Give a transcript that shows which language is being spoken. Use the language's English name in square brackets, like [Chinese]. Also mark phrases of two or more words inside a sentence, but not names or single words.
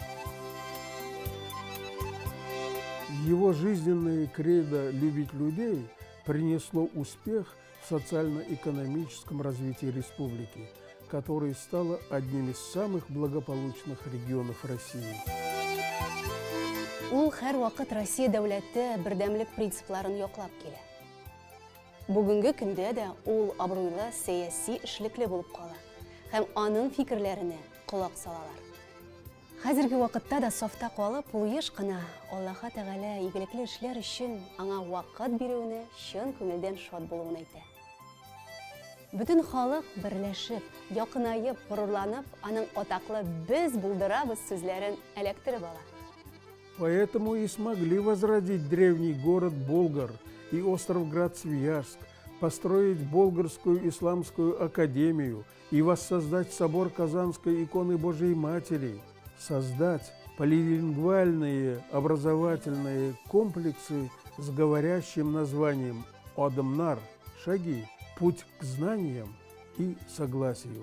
[Russian] Его жизненное кредо «любить людей» принесло успех в социально-экономическом развитии республики, которая стала одним из самых благополучных регионов России. [Tatar] Ул һәр вакыт Россия дәүләте бердәмлек принципларын яклап килә. Бүгенге көндә дә ул абруйлы сәяси эшлекле булып кала һәм аның фикерләренә колак салалар. Хәзерге вакытта да сафта калып, ул еш кына Аллаһ Тәгалә игелекле эшләр өчен аңа вакыт бирүенә чын күңелдән шат булуын әйтә. Бүтән халык берләшеп, якынайып, горурланып, аның атаклы «без булдырабыз» сүзләрен эләктереп ала. [Russian] Поэтому и смогли возродить древний город Болгар и остров Град-Свияжск, построить Болгарскую исламскую академию и воссоздать собор Казанской иконы Божией Матери, создать полилингвальные образовательные комплексы с говорящим названием «Адамнар» – «Шаги», «Путь к знаниям» и «Согласию».